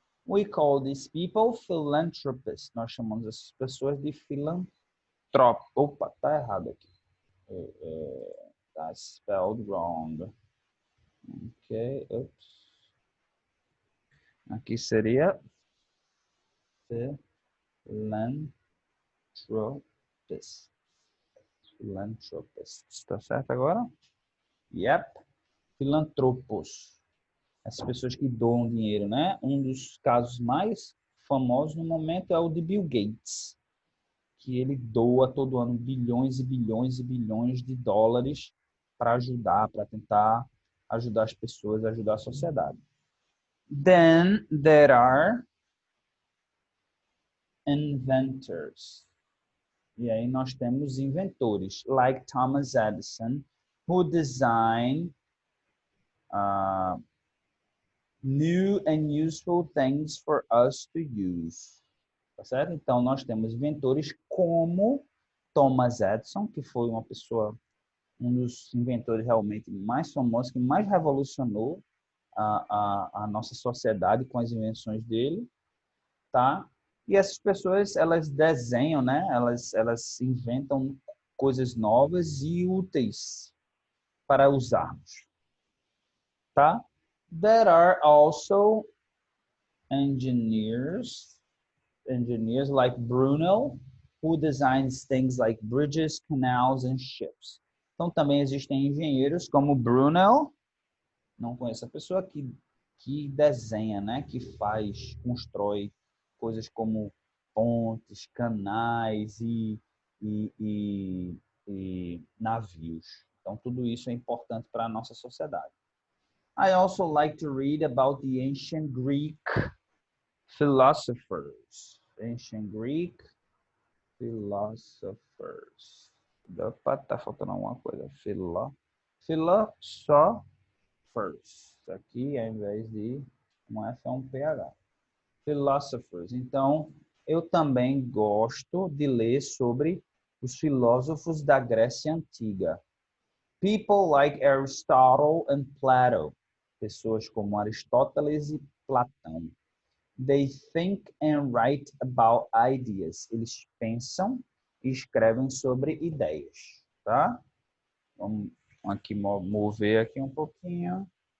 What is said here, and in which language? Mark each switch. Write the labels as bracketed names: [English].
[English] We call these people philanthropists. [Portuguese] Nós chamamos essas pessoas de filantrópicos. Opa, tá errado aqui. Tá [English] spelled wrong. [Portuguese] Ok, oops. Aqui seria philanthropists. Philanthropists. Tá certo agora? Yep. Filantropos. Essas pessoas que doam dinheiro, né? Um dos casos mais famosos no momento é o de Bill Gates, que ele doa todo ano bilhões e bilhões e bilhões de dólares para ajudar, para tentar ajudar as pessoas, ajudar a sociedade. [English] Then there are inventors. [Portuguese] E aí nós temos inventores, [English] like Thomas Edison, who designed new and useful things for us to use. [Portuguese] Tá certo? Então, nós temos inventores como Thomas Edison, que foi uma pessoa, um dos inventores realmente mais famosos, que mais revolucionou a nossa sociedade com as invenções dele, tá? E essas pessoas, elas desenham, né? Elas inventam coisas novas e úteis para usarmos, tá? [English] There are also engineers like Brunel, who designs things like bridges, canals and ships. [Portuguese] Então também existem engenheiros como Brunel, não conheço a pessoa que desenha, né, que constrói coisas como pontes, canais e navios, Então, tudo isso é importante para a nossa sociedade. [English] I also like to read about the ancient Greek philosophers. Ancient Greek philosophers. [Portuguese] Opa, tá faltando alguma coisa. Philosophers. Aqui, ao invés de um F, é um PH. Philosophers. Então, eu também gosto de ler sobre os filósofos da Grécia Antiga. [English] People like Aristotle and Plato. [Portuguese] Pessoas como Aristóteles e Platão. [English] They think and write about ideas. [Portuguese] Eles pensam e escrevem sobre ideias, tá? Vamos aqui mover aqui um pouquinho.